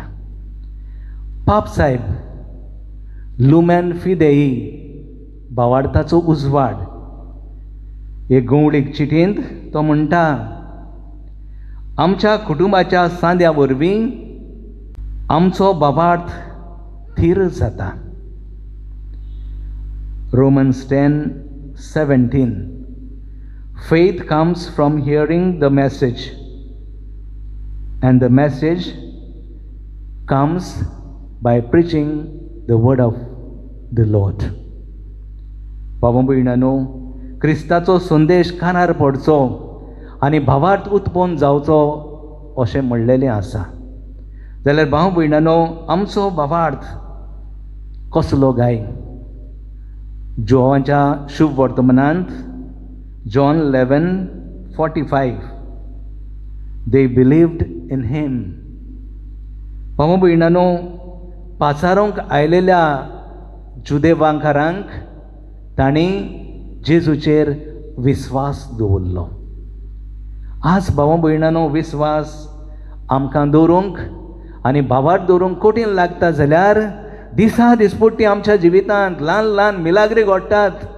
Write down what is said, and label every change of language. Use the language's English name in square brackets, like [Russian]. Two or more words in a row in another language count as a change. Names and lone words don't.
[Konkani] पाप साहेब लुमेन फिदेई, भावार्थाचो उजवाड, हे गवळीक चिटींत तो म्हणटा, आमच्या कुटुंबाच्या सांद्या वरवीं आमचो भावार्थ थीर जाता. [English] Romans 10:17. Faith comes from hearing the message, and the message comes by preaching the word of the Lord. [Konkani] भाव भयणानो, क्रिस्ताचो संदेश कानार पडचो आनी भावार्थ उत्पन्न जावचो अशें म्हणलेलें आसा. जाल्यार भाव भयणानो, आमचो भावार्थ कसलो गाय? जोवाच्या शुभ वर्तमानांत John 11:45, [English] they believed in him. [Konkani] भाव भयणानो, पाचारूंक आयलेल्या जुदेवांकारांक तांणी जेजूचेर विस्वास दवरलो. आज भाव भयणानो, विस्वास आमकां दवरूंक आनी भावार्थ दवरूंक कठीण लागता जाल्यार दिसा दिसपट्टी आमच्या जिवितांत ल्हान ल्हान मिलाग्री घडटात.